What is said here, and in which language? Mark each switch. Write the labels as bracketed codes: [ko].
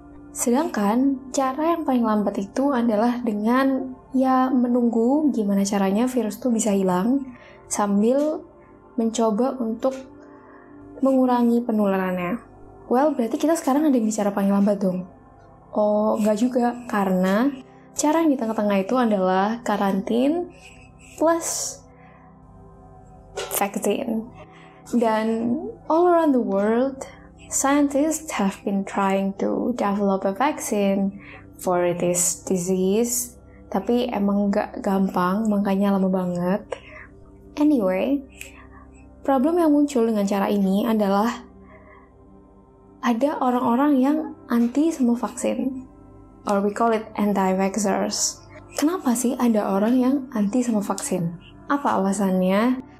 [id] Sedangkan cara yang paling lambat itu adalah dengan ya menunggu gimana caranya virus itu bisa hilang sambil mencoba untuk mengurangi penularannya. Well, berarti kita sekarang ada yang bicara paling lambat dong. Oh, enggak juga, karena cara yang di tengah-tengah itu adalah karantin plus vaccine. [en] Dan all around the world, scientists have been trying to develop a vaccine for this disease, [id] tapi emang enggak gampang, makanya lama banget. Anyway, problem yang muncul dengan cara ini adalah ada orang-orang yang anti sama vaksin, [en] or we call it anti-vaxxers. [id] Kenapa sih ada orang yang anti sama vaksin? Apa alasannya?